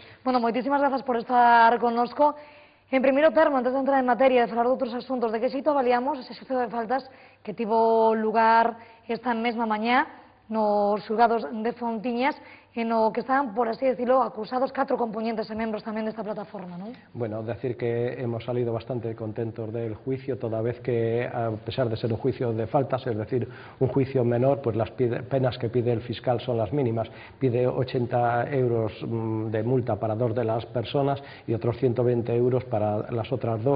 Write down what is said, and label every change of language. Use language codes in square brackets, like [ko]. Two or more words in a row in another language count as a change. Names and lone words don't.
[gl] Bueno, moitísimas grazas por estar connosco. En primeiro termo, antes de entrar en materia de falar de outros asuntos, de que xeito avaliamos ese xuicio de faltas que tivo lugar esta mesma mañá nos xulgados de Fontiñas, en o que están, [es] por así decirlo, [gl] acusados 4 componentes e membros tamén desta plataforma, non? [es] Bueno, decir que hemos salido bastante contentos del juicio, toda vez que, a pesar de ser un juicio de faltas, es decir, un juicio menor, pues las penas que pide el fiscal son las mínimas. Pide 80 euros de multa para 2 de las personas y otros 120 euros para las otras 2.